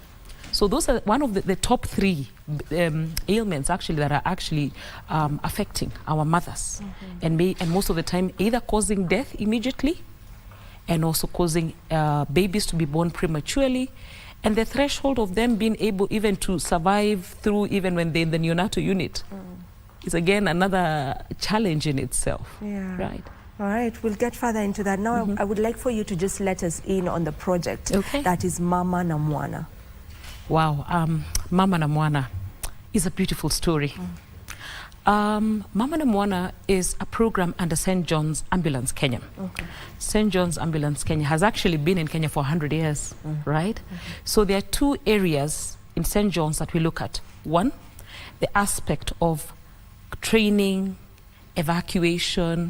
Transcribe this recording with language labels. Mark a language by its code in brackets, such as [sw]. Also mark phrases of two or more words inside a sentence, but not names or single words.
[en] So those are one of the top 3 ailments actually that are actually affecting our mothers, and most of the time either causing death immediately, and also causing babies to be born prematurely, and the threshold of them being able even to survive through even when they're in the neonatal unit is again another challenge in itself. Right. All right, we'll get further into that. Now I would like for you to just let us in on the project that is Mama na Mwana. Wow, Mama na Mwana is a beautiful story. Mama na Mwana is a program under St. John's Ambulance Kenya. St. John's Ambulance Kenya has actually been in Kenya for 100 years, right? So there are 2 areas in St. John's that we look at. One, the aspect of training, evacuation.